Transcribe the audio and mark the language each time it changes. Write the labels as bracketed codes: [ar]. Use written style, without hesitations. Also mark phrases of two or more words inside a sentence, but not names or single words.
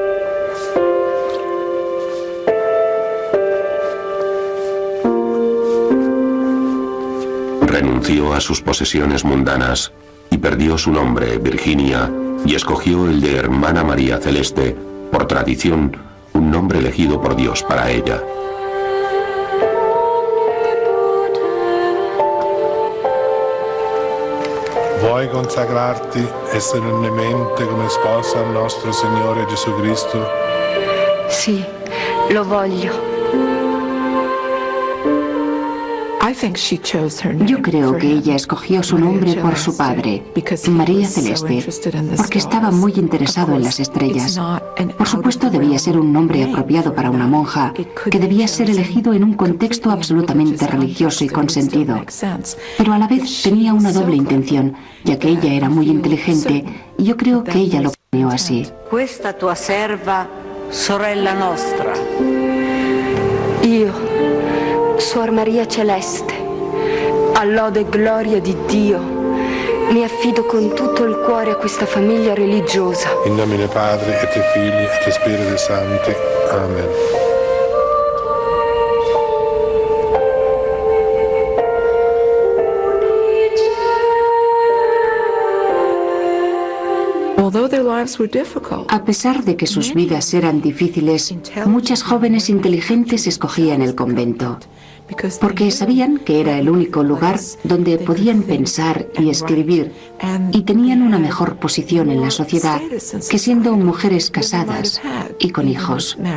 [es] Renunció a sus posesiones mundanas y perdió su nombre, Virginia, y escogió el de Hermana María Celeste, por tradición, un nombre elegido por Dios para ella. [it] Vuoi consacrarti solennemente come sposa al nostro Signore Gesù Cristo? Sì, lo voglio. [es] Yo creo que ella escogió su nombre por su padre, María Celeste, porque estaba muy interesado en las estrellas. Por supuesto, debía ser un nombre apropiado para una monja, que debía ser elegido en un contexto absolutamente religioso y consentido. Pero a la vez tenía una doble intención, ya que ella era muy inteligente, y yo creo que ella lo planeó así. [it] Questa tua serva, sorella nostra. Io, Suor Maria Celeste, a lode e gloria di Dio, mi affido con tutto il cuore a questa famiglia religiosa. [la] In nomine Padre et Filii et Spiriti Sancti. Amen. [es] A pesar de que sus vidas eran difíciles, muchas jóvenes inteligentes escogían el convento, porque sabían que era el único lugar donde podían pensar y escribir, y tenían una mejor posición en la sociedad que siendo mujeres casadas y con hijos.